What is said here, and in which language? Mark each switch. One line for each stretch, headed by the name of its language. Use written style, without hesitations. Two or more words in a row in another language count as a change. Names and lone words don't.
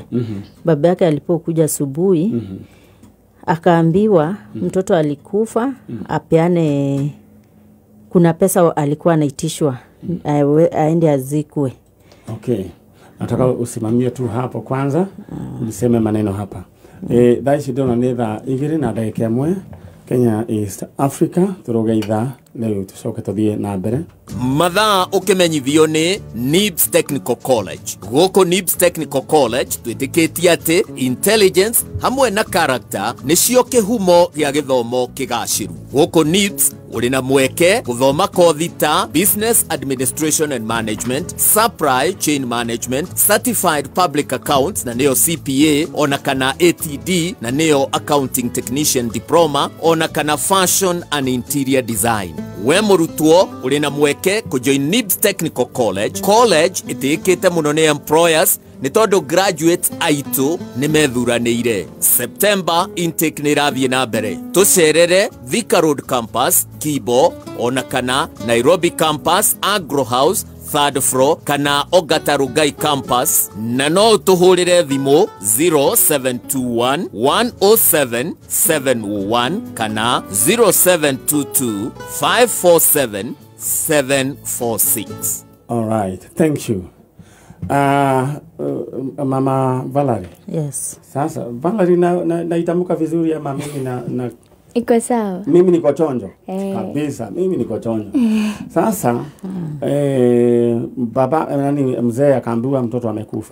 Swahili: Baba yake alipokuja asubuhi akaambiwa mtoto alikufa, apeane kuna pesa alikuwa anaitishwa aende azikwe. Okay. Nataka usimamie tu hapo kwanza. Niseme maneno hapa.
Kikuyu: Thaici ndona nĩ thaa 2:01 Kenya East Africa turogeitha leo tucoke tuthie na mbere. Mathaa ukimenyithio ni NIBS Technical College. Goko NIBS Technical College twitikitie ati intelligence hamwe na character nicio kihumo gia githomo kigaciru. Goko NIBS uri na mweke guthoma kothi ta Business Administration and Management, Supply Chain Management, Certified Public Accounts na neo CPA, ona kana ATD na neo Accounting Technician Diploma, ona kana Fashion and Interior Design. We murutwo uri na mweke kujoin NIBS Technical College. College itikite muno ni employers ni tondu graduates aitu ni methuranire.
English: September intake
Kikuyu: ni rathie na mbere. Tucerere Thika Road Campus, Kibo, ona kana Nairobi Campus, Agro House,
English: 3rd floor,
Kikuyu: kana Ogata Rugai Campus. Na no tuhurire thimu 0721 107 701 kana 0722 547 746.
English: All right, thank you.
Swahili: Mama Valerie. Yes. Sasa Valerie naitamuka vizuri ama mimi na iko sawa? Mimi niko chonjo. Kabisa, mimi niko chonjo. Sasa baba mzee akaambiwa mtoto amekufa.